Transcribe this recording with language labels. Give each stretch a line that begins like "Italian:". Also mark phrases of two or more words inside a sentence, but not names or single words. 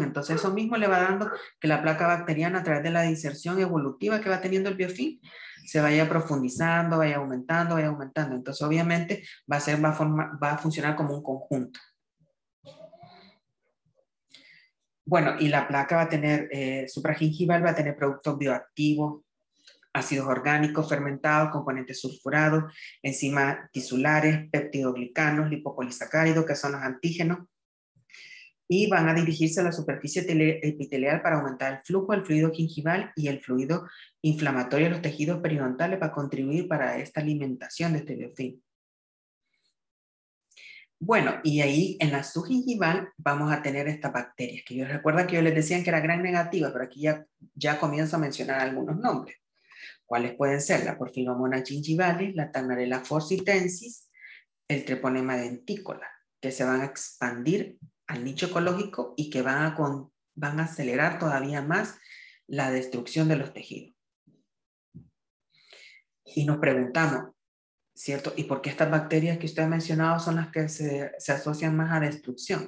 Spanish: Entonces eso mismo le va dando que la placa bacteriana a través de la diserción evolutiva que va teniendo el biofilm se vaya profundizando, vaya aumentando, vaya aumentando. Entonces obviamente va a funcionar como un conjunto. Bueno, y la placa va a tener, supragingival va a tener productos bioactivos, ácidos orgánicos fermentados, componentes sulfurados, enzimas tisulares, peptidoglicanos, lipopolisacáridos, que son los antígenos, y van a dirigirse a la superficie epitelial para aumentar el flujo del fluido gingival y el fluido inflamatorio de los tejidos periodontales para contribuir para esta alimentación de este biofilm. Bueno, y ahí en la subgingival vamos a tener estas bacterias, que yo recuerdo que yo les decía que era gran negativa, pero aquí ya comienzo a mencionar algunos nombres. ¿Cuáles pueden ser? La Porphyromonas gingivalis, la Tannarella forsythensis, el treponema dentícola, que se van a expandir al nicho ecológico y que van a acelerar todavía más la destrucción de los tejidos. Y nos preguntamos, ¿cierto? ¿Y por qué estas bacterias que usted ha mencionado son las que se asocian más a destrucción?